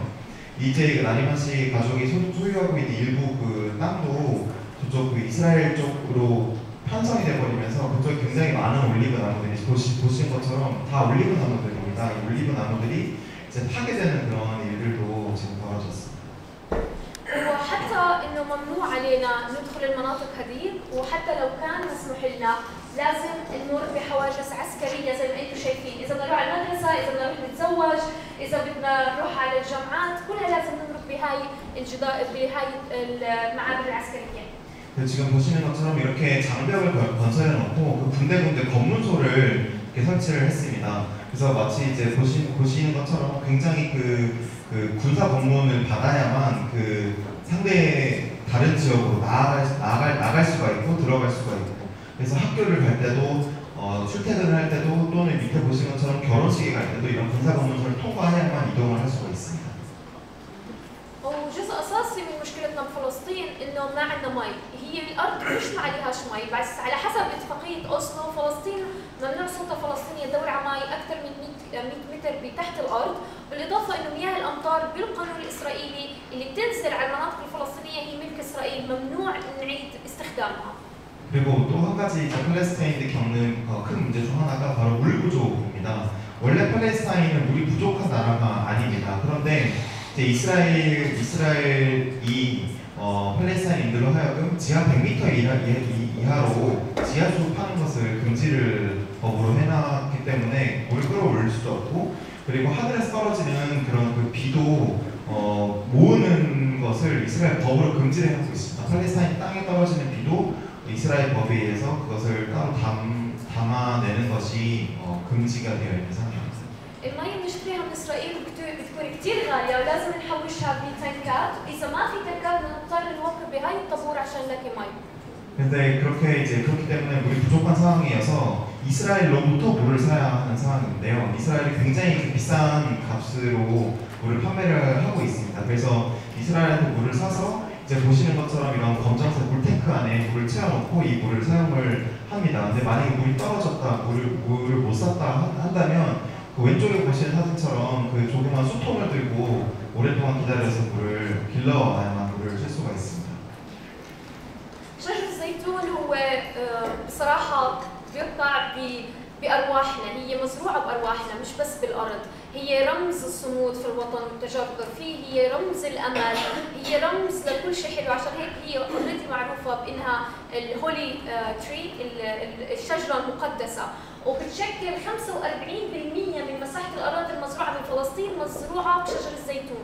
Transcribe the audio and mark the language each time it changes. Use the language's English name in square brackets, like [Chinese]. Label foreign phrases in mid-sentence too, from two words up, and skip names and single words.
[Korean] 이제 그 나리만 씨 가족이 소유하고 있는 일부 그 땅도 저쪽 그 이스라엘 쪽으로 편성이 돼버리면서 그쪽에 굉장히 많은 올리브 나무들이 보신 것처럼 다 올리브 나무들입니다. 이 올리브 나무들이 이제 파괴되는 그런 일들도 지금 벌어졌습니다. [Arabic] وحتى انه ممنوع علينا ندخل المناطق هذه وحتى لو كان مسموح لنا لازم نمر بحواجز عسكريه زي ما انتم شايفين، اذا بدنا نروح على المدرسه، اذا بدنا نروح نتزوج، اذا بدنا نروح على الجامعات، كلها لازم نمر بهاي المعابر العسكريه. [Korean] 지금 보시는 것처럼 이렇게 장벽을 건설해 놓고 그 군데군데 검문소를 이렇게 설치를 했습니다. 그래서 마치 이제 보시는 것처럼 굉장히 그 군사 검문을 받아야만 그 상대 다른 지역으로 나갈 수가 있고 들어갈 수가 있고, 그래서 학교를 갈 때도 출퇴근을 할 때도 또는 밑에 보시는 것처럼 결혼식에 갈 때도 이런 군사 검문소를 통과해야만 이동을 할 수가 있습니다. [Arabic] وجزء اساسي من مشكلتنا بفلسطين انه ما عندنا مي، هي الارض مش ما عليهاش مي، بس على حسب اتفاقيه اوسلو فلسطين ممنوع السلطه الفلسطينيه تدور على مي اكثر من 100 متر بتحت الارض، بالاضافه انه مياه الامطار بالقانون الاسرائيلي اللي بتنزل على المناطق الفلسطينيه هي ملك اسرائيل، ممنوع نعيد استخدامها. [Korean] 그리고 또 한 가지 팔레스타인들이 겪는 큰 문제 중 하나가 바로 물 부족입니다. 원래 팔레스타인은 물이 부족한 나라가 아닙니다. 그런데 이제 이스라엘이 팔레스타인인들로 하여금 지하 100m 이하로 지하수 파는 것을 금지를 법으로 해놨기 때문에 물 끌어올릴 수도 없고, 그리고 하늘에서 떨어지는 그런 그 비도 모으는 것을 이스라엘 법으로 금지를 해놓고 있습니다. 팔레스타인 땅에 떨어지는 비도 이스라엘 법에 의해서 그것을 따로 담아내는 것이 금지가 되어 있는 상황입니다. [Arabic] المي بنشتريها من اسرائيل بتكون كثير غاليه ولازم نحوشها بتنكات، واذا ما في تنكات بنضطر نوقف بهاي الطابور عشان نلاقي مي. [Korean] 근데 그렇기 때문에 물이 부족한 상황이어서 이스라엘로부터 물을 사야 하는 상황인데요. 이스라엘이 굉장히 비싼 값으로 물을 판매를 하고 있습니다. 그래서 이스라엘한테 물을 사서 이제 보시는 것처럼 이런 검정색 물탱크 안에 물을 채워놓고 이 물을 사용을 합니다. 근데 만약에 물이 떨어졌다, 물을 못 샀다 한다면 그 왼쪽에 보시는 사진처럼 그 조그만 수통을 들고 오랫동안 기다려서 물을 길러야만 물을 쓸 수가 있습니다. [Arabic] شجر الزيتون هو بصراحة بيقطع بأرواحنا، هي مزروعة بأرواحنا مش بس بالأرض، هي رمز الصمود في الوطن والتجذر فيه، هي رمز الأمل، هي رمز لكل شيء حلو، عشان هيك هي اوريدي معروفة بإنها [English] holy tree, [Arabic] الشجرة المقدسة، وبتشكل 45% من مساحة الأراضي المزروعة بفلسطين مزروعة بشجر الزيتون.